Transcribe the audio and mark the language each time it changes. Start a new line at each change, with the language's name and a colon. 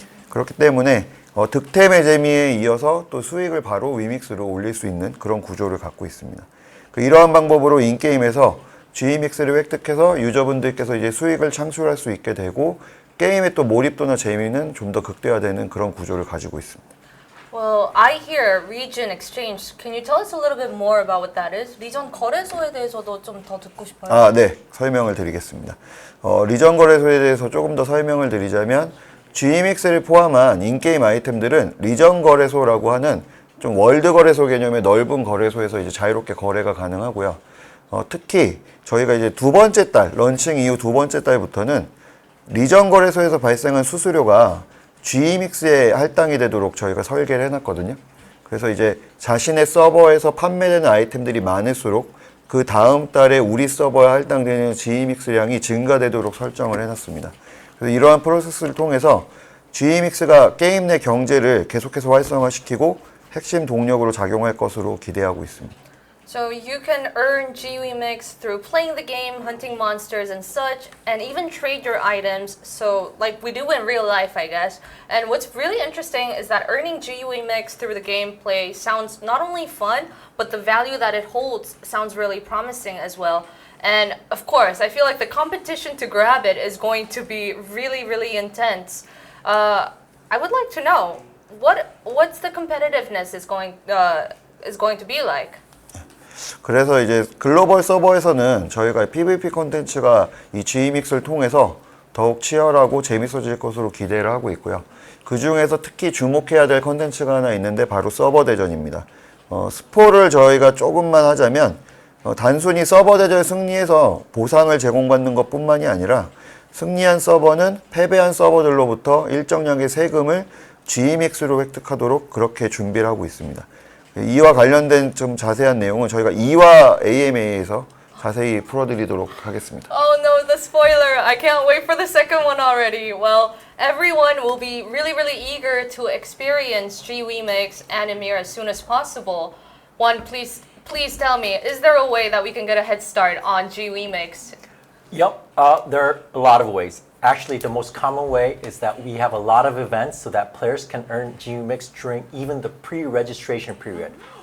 Korean: 그렇기 때문에 득템의 재미에 이어서 또 수익을 바로 위믹스로 올릴 수 있는 그런 구조를 갖고 있습니다. 이러한 방법으로 인게임에서 GMX를 획득해서 유저분들께서 이제 수익을 창출할 수 있게 되고 게임의 또 몰입도나 재미는 좀 더 극대화되는 그런 구조를 가지고 있습니다.
English: Well, I hear region exchange. Can you tell us a little bit more about what that is?
Korean: 리전 거래소에 대해서도 좀 더 듣고 싶어요. 네. 설명을 드리겠습니다. 리전 거래소에 대해서 조금 더 설명을 드리자면 GMX를 포함한 인게임 아이템들은 리전 거래소라고 하는 좀 월드 거래소 개념의 넓은 거래소에서 이제 자유롭게 거래가 가능하고요. 특히 저희가 이제 두 번째 달, 런칭 이후 두 번째 달부터는 리전 거래소에서 발생한 수수료가 GMX에 할당이 되도록 저희가 설계를 해놨거든요. 그래서 이제 자신의 서버에서 판매되는 아이템들이 많을수록 그 다음 달에 우리 서버에 할당되는 GMX량이 증가되도록 설정을 해놨습니다. 그래서 이러한 프로세스를 통해서 GMX가 게임 내 경제를 계속해서 활성화시키고 핵심 동력으로 작용할 것으로 기대하고 있습니다.
English: So you can earn GWEMIX through playing the game, hunting monsters and such, and even trade your items, so like we do in real life, I guess. And what's really interesting is that earning GWEMIX through the gameplay sounds not only fun, but the value that it holds sounds really promising as well. And of course, I feel like the competition to grab it is going to be really, really intense. I would like to know, what's the competitiveness is going to be like?
Korean: 그래서 이제 글로벌 서버에서는 저희가 PVP 콘텐츠가 이 GWEMIX를 통해서 더욱 치열하고 재밌어질 것으로 기대를 하고 있고요. 그 중에서 특히 주목해야 될 콘텐츠가 하나 있는데 바로 서버 대전입니다. 스포를 저희가 조금만 하자면 단순히 서버 대전 승리해서 보상을 제공받는 것뿐만이 아니라 승리한 서버는 패배한 서버들로부터 일정량의 세금을 GWEMIX로 획득하도록 그렇게 준비를 하고 있습니다. 이와 관련된 좀 자세한 내용은 저희가 2화 AMA에서 자세히 풀어드리도록 하겠습니다.
English: Oh no, the spoiler! I can't wait for the second one already. Well, everyone will be really, really eager to experience GWEMIX and YMIR as soon as possible. One, please tell me, is there a way that we can get a head start on GWEMIX? Yep, there are a lot of ways. Actually, the most common way is that we have a lot of events so that players can earn GWEMIX during even the pre-registration period.